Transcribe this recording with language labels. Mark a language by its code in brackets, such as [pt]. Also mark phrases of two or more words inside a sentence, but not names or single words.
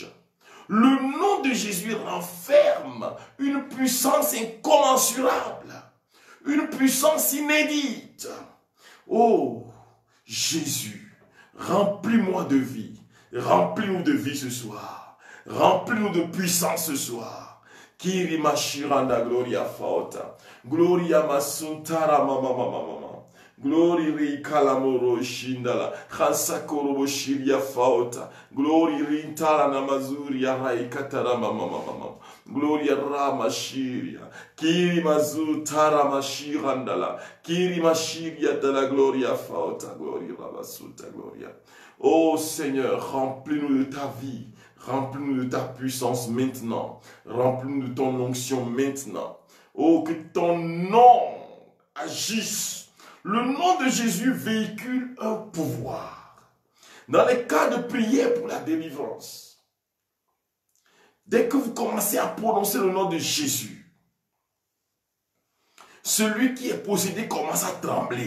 [fr] Le nom de Jésus renferme une puissance incommensurable, une puissance inédite. Oh, Jésus, remplis-moi de vie, remplis-nous de vie ce soir, remplis-nous de puissance ce soir. Kiri mashiranda gloria fauta, gloria masuntara mama mama mama. Glory ri kalamoro shindala, khansakoro boshiria fauta, glory rintala namazuria raikatara mama mama, gloria rama shiria, kiri mazu tara mashirandala, kiri mashiria de la gloria fauta, gloria rabasuta gloria. Oh Seigneur, remplis-nous de ta vie, remplis-nous de ta puissance maintenant, remplis-nous de ton onction maintenant. Oh, que ton nom agisse. Le nom de Jésus véhicule un pouvoir. Dans les cas de prière pour la délivrance, dès que vous commencez à prononcer le nom de Jésus, celui qui est possédé commence à trembler.